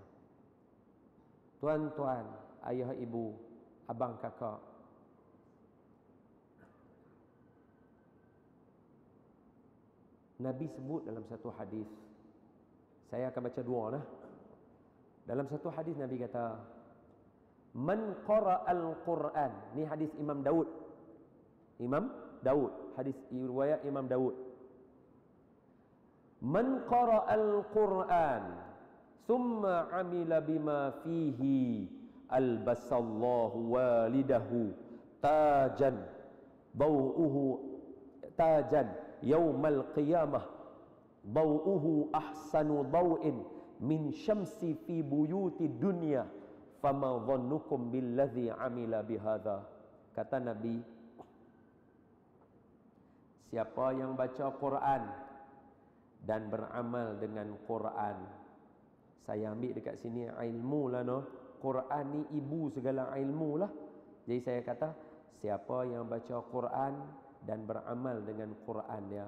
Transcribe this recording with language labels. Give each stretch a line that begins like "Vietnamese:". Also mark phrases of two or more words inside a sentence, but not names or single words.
Malay: Tuan-tuan, ayah ibu, abang kakak, Nabi sebut dalam satu hadis. Saya akan baca dua lah. Dalam satu hadis Nabi kata,
Arabic: من قرأ القرآن.
Malay: Ni hadis Imam Daud. Imam Daud, hadis riwayat Imam Daud.
Arabic: من قرأ القرآن ثم عمل بما فيه ألبس الله والديه تاجا يوم القيامة ضوؤه أحسن ضوء من الشمس في بيوت الدنيا فما ظنكم بالذي عمل بهذا.
Malay: Kata Nabi, siapa yang baca Quran dan beramal dengan Quran. Saya ambil dekat sini ilmu lah no. Quran ni ibu segala ilmu lah. Jadi saya kata, siapa yang baca Quran dan beramal dengan Quran dia.